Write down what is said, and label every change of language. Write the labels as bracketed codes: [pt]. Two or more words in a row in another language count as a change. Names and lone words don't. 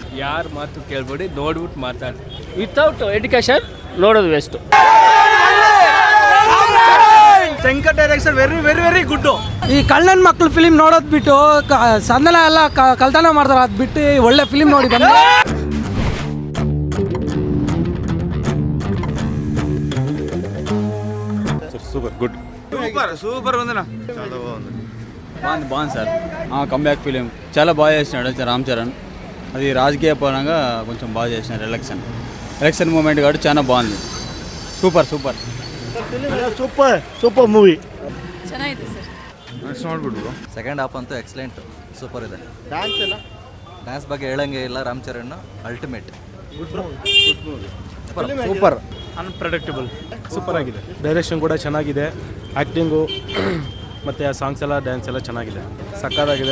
[kn] ಯಾರ ಮಾತು ಕೇಳ್ಬೇಡಿ, ನೋಡ್ಬಿಟ್ಟು ಮಾತಾಡಿ. [en] without education [kn] ನೋಡೋದು ವೇಸ್ಟ್. [en] Shankar direction very very very good. [kn] ಈ ಕಳ್ಳನ ಮಕ್ಕಳು ಫಿಲಿಮ್ ನೋಡೋದು ಬಿಟ್ಟು ಸಂದನ ಎಲ್ಲ ಕಳ್ತನ ಮಾಡ್ತಾರೆ, ಅದು ಬಿಟ್ಟು ಒಳ್ಳೆ ಫಿಲಿಮ್ ನೋಡಿ ಬಂದು. [en] super good super [te] ఉందనా. చాలా బాగుంది సార్. [en] comeback film [te] చాలా బాగా చేసినాడు రామ్ చరణ్. అది రాజకీయ పరంగా కొంచెం బాగా చేసినారు. [en] election moment [te] కాబట్టి చాలా బాగుంది. [en] super super super super movie. [kn] ಚೆನ್ನಾಗಿದೆ ಸರ್. [en] it's not good bro. second half [kn] ಅಂತೂ ಎಕ್ಸಲೆಂಟ್, ಸೂಪರ್ ಇದೆ. ಡ್ಯಾನ್ಸ್ ಎಲ್ಲ ಡ್ಯಾನ್ಸ್ ಬಗ್ಗೆ ಹೇಳಂಗೆ ಇಲ್ಲ. ರಾಮ್ ಚರಣ್ ಅಲ್ಟಿಮೇಟ್. ಸೂಪರ್. ಅನ್ಪ್ರೆಡಿಕ್ಟಬಲ್. ಸೂಪರ್ ಆಗಿದೆ. ಡೈರೆಕ್ಷನ್ ಕೂಡ ಚೆನ್ನಾಗಿದೆ, ಆ್ಯಕ್ಟಿಂಗು ಮತ್ತು ಸಾಂಗ್ಸ್ ಎಲ್ಲ ಡ್ಯಾನ್ಸ್ ಎಲ್ಲ ಚೆನ್ನಾಗಿದೆ, ಸಕ್ಕತ್ತಾಗಿದೆ.